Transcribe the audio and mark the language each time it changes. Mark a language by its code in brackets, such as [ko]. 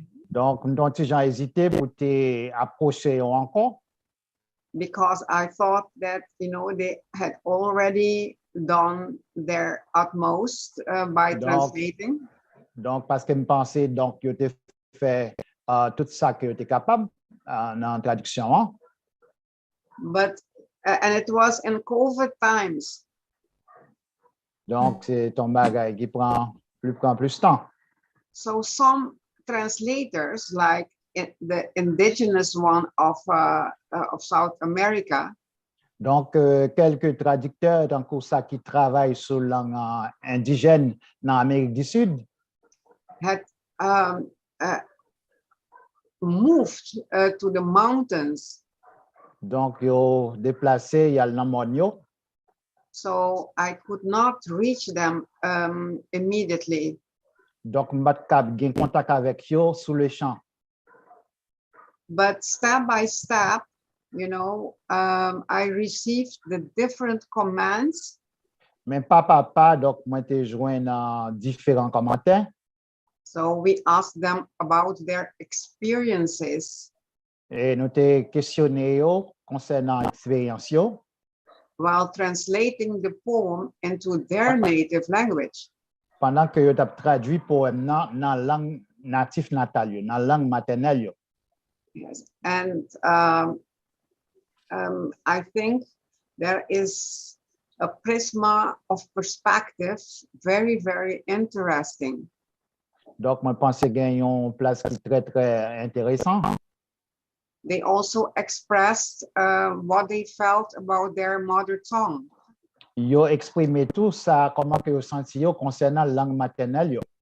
[fr] Donc, nous j'ai hésité pour t'approcher encore. [en] Because I thought that, you know, they had already done their utmost by translating. [fr] Donc, parce que je pensais donc qu'ils ont fait tout ça qu'ils étaient capables dans la traduction. Hein? [en] But and it was in COVID times. [fr] Donc, c'est un bagage qui prend plus de temps. [en] So some translators, like the indigenous one of South America, [fr] donc, quelques traducteurs dans le ça qui travaillent sur la langue indigène dans l'Amérique du Sud [en] had moved to the mountains. [fr] Donc, ils ont déplacé, il y a le montagne. [en] So I could not reach them immediately. [fr] Donc, je n'ai pas contact avec eux sous le champ. [en] But step by step, you know, I received the different commands. [fr] Mais pas, donc, moi, j'ai joint dans différents commentaires. [en] So we asked them about their experiences. [fr] Et nous t'ai questionné concernant l'expérience [en] while translating the poem into their native language. [fr] Pendant que tu as traduit poème dans la langue native natale, dans la langue maternelle. [en] Yes. And I think there is a prisma of perspective very, very interesting. [fr] Donc, moi, je pense qu'il y a une place qui est très, très intéressante. [en] They also expressed what they felt about their mother tongue. [fr] Ils ont exprimé tout ça, comment ils ont senti concernant la langue maternelle.